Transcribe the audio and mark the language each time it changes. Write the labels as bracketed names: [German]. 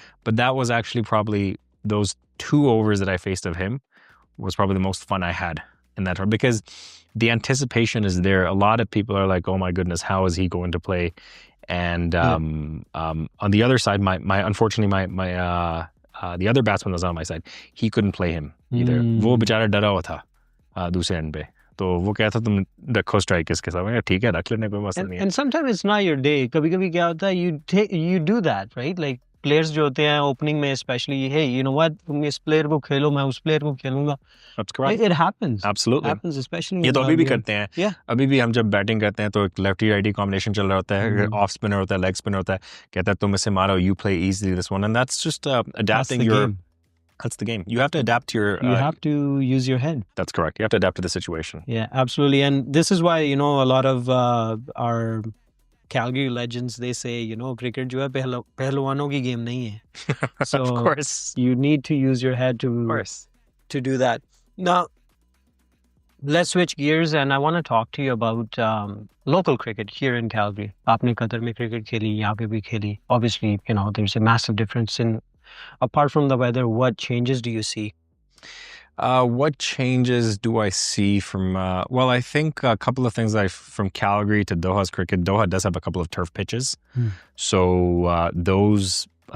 [English] But that was actually probably those 2 overs that I faced of him was probably the most fun I had in that tournament because the anticipation is there. A lot of people are like, oh my goodness, how is he going to play? And on the other side, unfortunately, the other batsman was on my side. He couldn't play him either. [Hindi] वो बेचारा डरा हुआ था दूसरे and पे. तो वो कहता तुम रखो स्ट्राइकर्स के साथ. ठीक है, रख लेने कोई मसला नहीं है. [English] And sometimes it's not your day. [Hindi] कभी-कभी क्या होता है, [English] you do that, right? [Hindi] Like players जो होते हैं opening में especially, [English] hey, you know what, [Hindi] तुम इस player को खेलो, मैं उस player को खेलूंगा. [English] That's correct. It happens. Absolutely. It happens, especially. [Hindi] ये तो अभी भी करते हैं. [English] Yeah. [Hindi] अभी भी हम जब बैटिंग करते हैं तो एक लेफ्टी राइटी कॉम्बिनेशन चल रहा होता है. ऑफ स्पिनर होता है, लेग स्पिनर होता है. कहता है तुम इसे मारो, [English] you play easily this one, and that's just adapting your. Game. That's the game. You have to adapt to your. You have to use your head. That's correct. You have to adapt to the situation. Yeah, absolutely. And this is why, a lot of our Calgary legends, they say, cricket [Hindi] जो है पहलवानों की game नहीं है. [English] So of course. You need to use your head to do that. Now, let's switch gears and I want to talk to you about local cricket here in Calgary. [Hindi] आपने Qatar में cricket खेली, यहाँ पे भी खेली. [English] Obviously, there's a massive difference in. Apart from the weather, what changes do you see? What changes do I see from, well, I think a couple of things from Calgary to Doha's cricket. Doha does have a couple of turf pitches. So those